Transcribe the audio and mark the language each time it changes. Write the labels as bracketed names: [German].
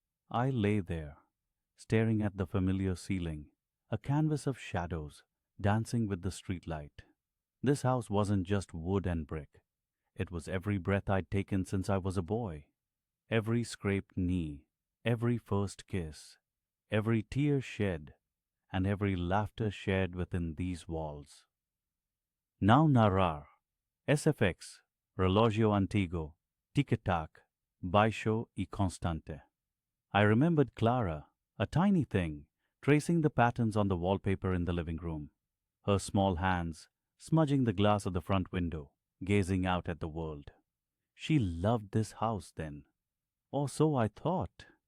[English] I lay there, staring at the familiar ceiling, a canvas of shadows dancing with the streetlight. This house wasn't just wood and brick. It was every breath I'd taken since I was a boy, every scraped knee, every first kiss, every tear shed, and every laughter shared within these walls. [Portuguese] Now narrar, SFX, relógio antigo, tic-tac, baixo y constante. [English] I remembered Clara, a tiny thing, tracing the patterns on the wallpaper in the living room, her small hands smudging the glass of the front window, gazing out at the world. She loved this house then, or so I thought.